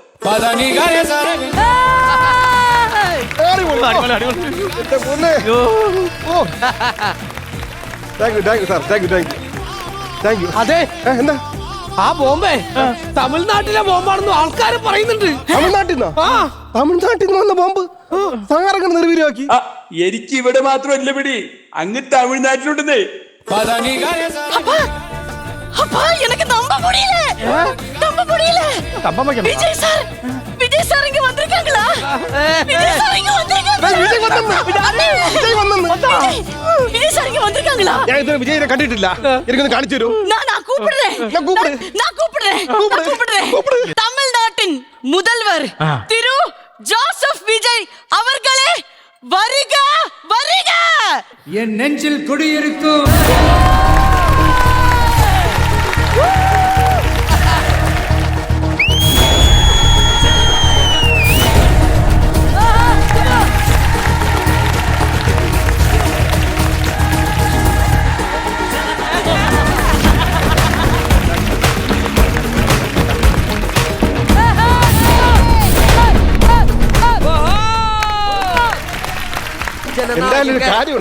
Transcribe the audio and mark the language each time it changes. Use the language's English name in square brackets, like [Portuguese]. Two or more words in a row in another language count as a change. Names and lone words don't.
[Malayalam] അതെ എന്താ ആ ബോംബെ തമിഴ്നാട്ടിലെ ബോംബാണെന്ന് ആൾക്കാര് പറയുന്നുണ്ട്. തമിഴ്നാട്ടിൽ നിന്ന് വന്ന ബോംബ് സാറങ്ങനെ നിർവീര്യമാക്കി. എനിക്ക് ഇവിടെ മാത്രമല്ല പിടി, അങ്ങ് തമിഴ്നാട്ടിലുണ്ടെന്നേ. [Tamil] எனக்கு நம்ப முடியல. விஜய் சார் இங்க வந்திருக்காங்களா? விஜய் சார் இங்க வந்திருக்காங்களா? [Malayalam] ഞാൻ ഇതുവരെ വിജയനെ കണ്ടിട്ടില്ല. എനിക്കൊന്ന് കാണിച്ചു തരൂ. [Tamil] நான் கூப்பிடுறேன். தமிழ்நாட்டின் முதல்வர் திரு ஜோசப் விஜய் அவர்களே வருக வருக. என் நெஞ்சில் குடியிருக்கும் [Malayalam] എന്തായാലും ഒരു കാര്യമുണ്ട്.